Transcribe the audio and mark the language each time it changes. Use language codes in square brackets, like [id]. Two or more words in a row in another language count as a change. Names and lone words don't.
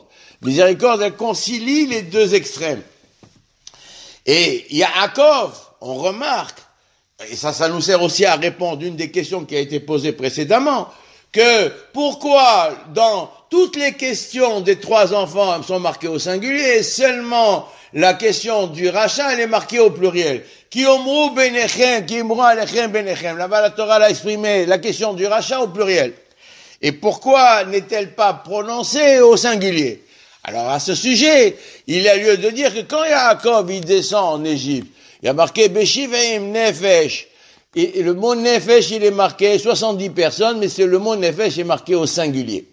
[fr] Miséricorde, elle concilie les 2 extrêmes. Et Yaakov, on remarque, et ça nous sert aussi à répondre une des questions qui a été posée précédemment, que pourquoi dans toutes les questions des 3 enfants sont marquées au singulier et seulement la question du rachat elle est marquée au pluriel. [he] כי יאמרו בניכם, כי יאמרו אליכם בניכם. [fr] Là-bas la Torah l'a exprimé la question du rachat au pluriel. Et pourquoi n'est-elle pas prononcée au singulier? Alors à ce sujet, il y a lieu de dire que quand Yaakov il descend en Égypte, il y a marqué [he] בשבעים נפש. [fr] Et le mot Nefesh, il est marqué 70 personnes, mais c'est le mot Nefesh est marqué au singulier.